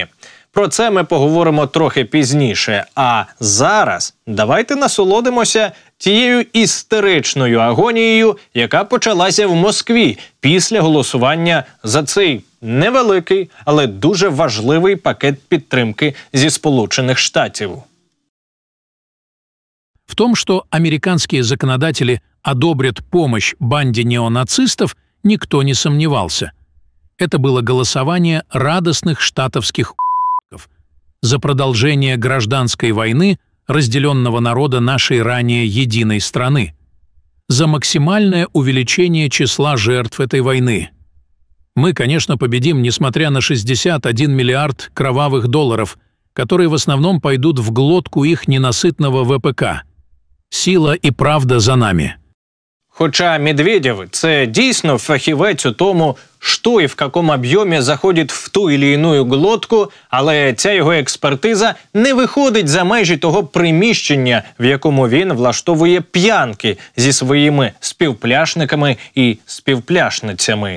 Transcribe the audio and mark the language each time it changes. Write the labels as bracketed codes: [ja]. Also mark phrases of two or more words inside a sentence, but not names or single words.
[uk] Про це ми поговоримо трохи пізніше. А зараз давайте насолодимося тією істеричною агонією, яка почалася в Москві після голосування за цей невеликий, але дуже важливий пакет підтримки зі Сполучених Штатів. [ru] В том, что американские законодатели одобрят помощь банде неонацистов, никто не сомневался. Это было голосование радостных штатовских ублюдков за продолжение гражданской войны разделенного народа нашей ранее единой страны, за максимальное увеличение числа жертв этой войны. Мы, конечно, победим, несмотря на 61 миллиард кровавых долларов, которые в основном пойдут в глотку их ненасытного ВПК. Сила и правда за нами. [uk] Хоча Медведєв – це дійсно фахівець у тому, що і в якому об'ємі заходить в ту или іную глотку, але ця його експертиза не виходить за межі того приміщення, в якому він влаштовує п'янки зі своїми співпляшниками і співпляшницями.